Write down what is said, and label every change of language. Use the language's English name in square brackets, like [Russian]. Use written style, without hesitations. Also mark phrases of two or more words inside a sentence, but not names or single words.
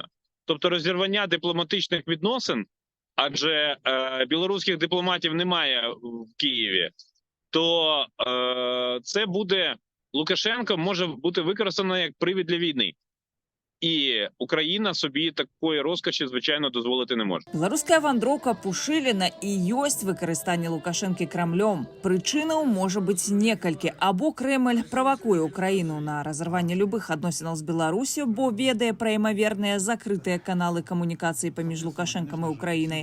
[Ukrainian] Тобто розірвання дипломатичних відносин, адже білоруських дипломатів немає в Києві, то це буде, Лукашенко може бути використано як привід для війни. І Україна собі такої розкоші, звичайно, дозволити не може. [Belarusian] Беларуская вандроўка Пушыліна і ёсць выкарыстанне Лукашэнкі Крамлём. Прычынаў можа быць некалькі. Або Кремль правакуе Украіну на разарванне любых адносінаў з Беларусю, бо ведае пра імаверныя закрытыя каналы камунікацыі паміж Лукашэнкам і Украінай.